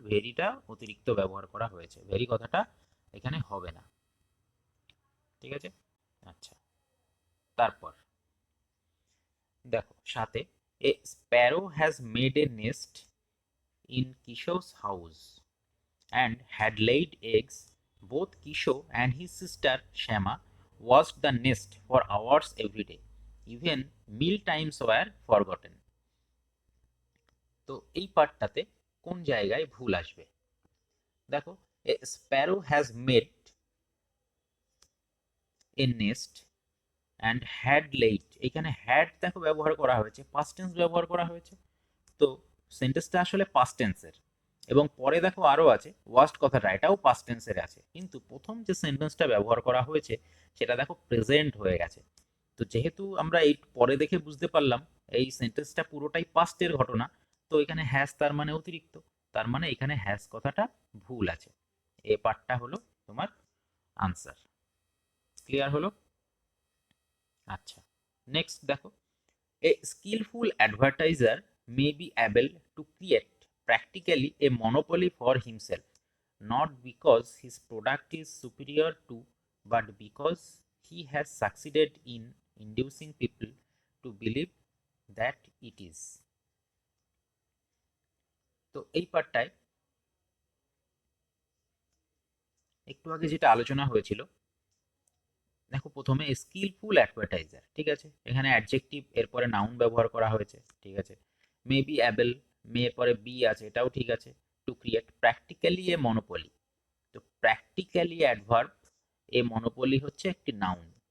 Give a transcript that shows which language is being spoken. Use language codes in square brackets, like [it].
[bn] ভেরিটা অতিরিক্ত ব্যবহার করা হয়েছে, ভেরি কথাটা এখানে হবে না, ঠিক আছে? আচ্ছা, তারপর দেখো সাথে, [en] A sparrow has made a nest in Kishore's house and had laid eggs. Both Kisho and his sister Shama watched the nest for hours every day. Even meal times were forgotten. [bn] তো এই পার্টটাতে কোন জায়গায় ভুল আসবে? দেখো, [en] a sparrow has made a nest and had laid, [bn] এখানে had দেখো ব্যবহার করা হয়েছে, পাস্ট টেন্স ব্যবহার করা হয়েছে, তো সেন্টেন্সটা আসলে পাস্ট টেন্সের। এবং পরে দেখো আরও আছে ওয়াস্ট কথাটা, এটাও পাস্ট টেন্সের আছে, কিন্তু প্রথম যে সেন্টেন্সটা ব্যবহার করা হয়েছে সেটা দেখো প্রেজেন্ট হয়ে গেছে। তো যেহেতু আমরা এই পরে দেখে বুঝতে পারলাম এই সেন্টেন্সটা পুরোটাই পাস্টের ঘটনা, তো এখানে হ্যাজ তার মানে অতিরিক্ত, তার মানে এখানে হ্যাজ কথাটা ভুল আছে। এ পার্টটা হলো তোমার আনসার। ক্লিয়ার হলো? আচ্ছা, নেক্সট দেখো, [en] a skillful advertiser may be able to create practically a monopoly for himself, not because his product is superior to, but because he has succeeded in inducing people to believe that it is. [bn] তো এই পার্টটায় একটু আগে যেটা আলোচনা হয়েছিল, দেখো প্রথমে skilful advertiser, ঠিক আছে, এখানে অ্যাডজেক্টিভ এরপরে নাউন ব্যবহার করা হয়েছে, ঠিক আছে। মেবি অ্যাবেল, মে এর পরে বি আছে, এটাও ঠিক আছে। [en] to create practically a monopoly, [bn] তো প্র্যাকটিক্যালি অ্যাডভার্ব এ মনোপলি হচ্ছে একটি নাউন।